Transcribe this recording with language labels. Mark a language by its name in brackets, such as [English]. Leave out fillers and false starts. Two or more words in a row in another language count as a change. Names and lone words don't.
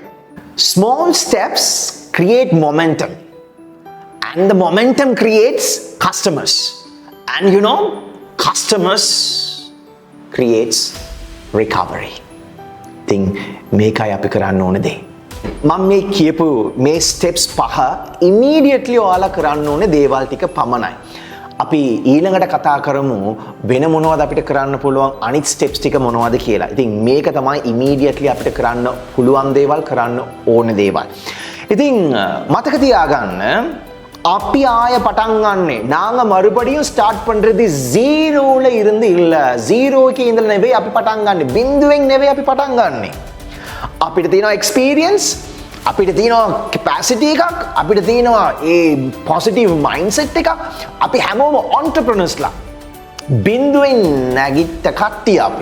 [English] Small steps create momentum and the momentum creates customers and you know customers creates recovery. [Sinhala] ඉතින් මේකයි අපි කරන්න ඕන දේ. මම මේ කියපු මේ ස්ටෙප්ස් 5 ඉමීඩියට්ලි ඔයාලා කරන්න ඕනේ දේවල් ටික පමණයි. අපි ඊළඟට කතා කරමු වෙන මොනවද අපිට කරන්න පුළුවන් අනිත් ස්ටෙප්ස් ටික මොනවද කියලා. ඉතින් මේක තමයි ඉමීඩියට්ලි අපිට කරන්න පුළුවන් දේවල්, කරන්න ඕන දේවල්. ඉතින් මතක තියාගන්න, අපි ආය පටන් ගන්නෙ [Tamil] நாங்க மறுபடியும் ஸ்டார்ட் பண்றது ஜீரோல இருந்து இல்ல. [Sinhala] ஜீரோக்கு ඉඳලා නෙවෙයි අපි පටන් ගන්නෙ. බිඳුවෙන් නෙවෙයි අපි පටන් ගන්නෙ. අපිට තියෙනවා එක්ස්පීරියන්ස්, අපිට තියෙනවා කැපැසිටි එකක්, අපිට තියෙනවා ඒ [English] positive mindset [Sinhala] එකක්. අපි හැමෝම ඔන්ටර්ප්‍රෙනර්ස්ලා. බිඳුවෙන් නැගිට කට්ටිය අපි.